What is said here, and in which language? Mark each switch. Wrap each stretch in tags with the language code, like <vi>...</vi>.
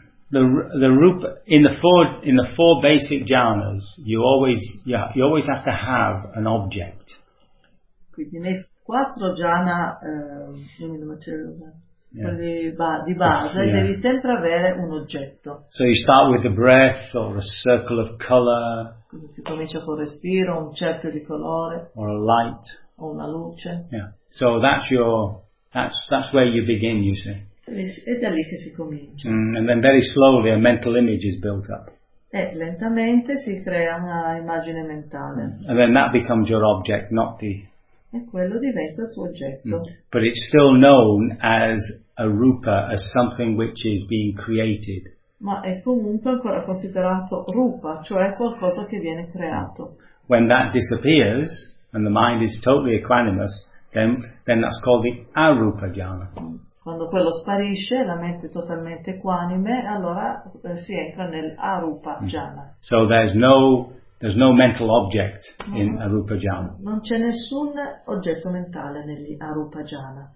<en>The rupa in the four basic jhanas, you always have to have an object.</en> <it>Quindi nei quattro jhana,</it> <en>the material,</en> <it>di base, devi sempre avere un oggetto.</it> <en>So you start with the breath or a circle of color.</en> <it>Si comincia col respiro, un cerchio di colore.</it> <en>Or a light.</en> <it>O una luce.</it> <en>Yeah. So that's your That's where you begin, you see.</en> <it>È da lì che si comincia.</it> <en>And then very slowly a mental image is built up.</en> <it>E lentamente si crea una immagine mentale.</it> <en>And then that becomes your object, not the.</en> <it>E quello diventa il suo oggetto.</it> <en>But it's still known as a rupa, as something which is being created.</en> <it>Ma è comunque ancora considerato rupa, cioè qualcosa che viene creato.</it> <en>When that disappears and the mind is totally equanimous, then that's called the arupa jhana.</en> <it>Quando quello sparisce, la mente è totalmente equanime, allora si entra nel arupa jhana.</it> <en>So there's no mental object in arupa jhana.</en> <it>Non c'è nessun oggetto mentale negli arupa jhana.</it>